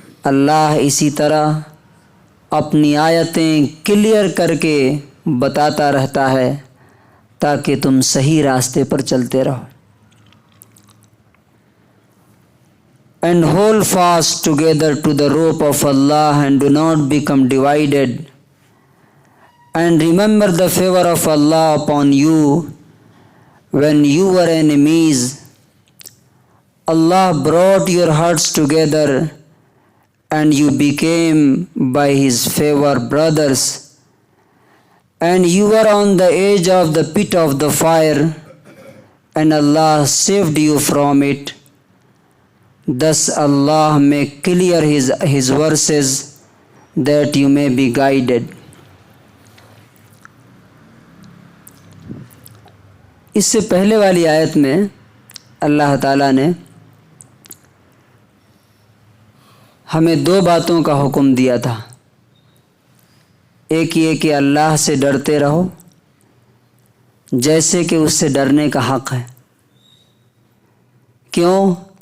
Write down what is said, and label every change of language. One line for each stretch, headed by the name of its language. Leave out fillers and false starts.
Urdu: اللہ اسی طرح اپنی آیتیں کلیئر کر کے بتاتا رہتا ہے تاکہ تم صحیح راستے پر چلتے رہو۔
English: And hold fast together to the rope of Allah and do not become divided. And remember the favor of Allah upon you when you were enemies. Allah brought your hearts together and you became by His favor brothers. And you were on the edge of the pit of the fire, and Allah saved you from it. Thus Allah make clear His verses that you may be guided.
Urdu: اس سے پہلے والی آیت میں اللہ تعالیٰ نے ہمیں دو باتوں کا حکم دیا تھا، ایک یہ کہ اللہ سے ڈرتے رہو جیسے کہ اس سے ڈرنے کا حق ہے۔ کیوں؟